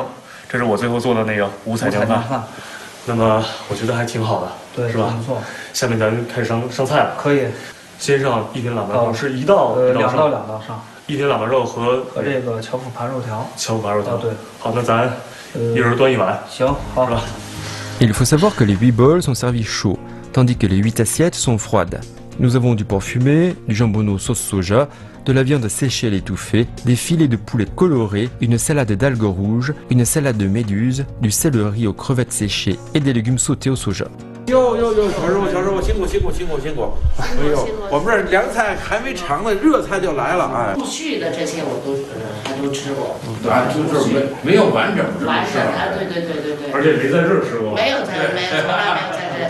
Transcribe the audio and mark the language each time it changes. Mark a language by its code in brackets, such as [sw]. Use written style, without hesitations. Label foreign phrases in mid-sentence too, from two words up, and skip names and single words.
[zh] 这是我最后做的那个五彩酱饭。那么我觉得还挺好的，对，是吧？不错。下面咱开始上菜了。可以。先上一品喇嘛肉，是一道两道上。一品喇嘛肉和这个巧府扒肉条。巧府扒肉条，对。好，那咱一人端一碗。行，好。是吧？ [fr] Il faut savoir que les 8 bols sont servis chauds, tandis que les 8 assiettes sont froides. Nous avons du porc fumé, du jambonneau sauce soja, de la viande séchée et étouffée, des filets de poulet colorés, une salade d'algues rouges, une salade de méduse, du céleri aux crevettes séchées et des légumes sautés au soja. [zh] 小师傅，辛苦！哎呦，我们这凉菜还没尝呢，热菜就来了，哎。陆续的这些我都还都吃过，就是没有完整的。完整啊，对。而且没在这儿吃过。没有，从来没有在这。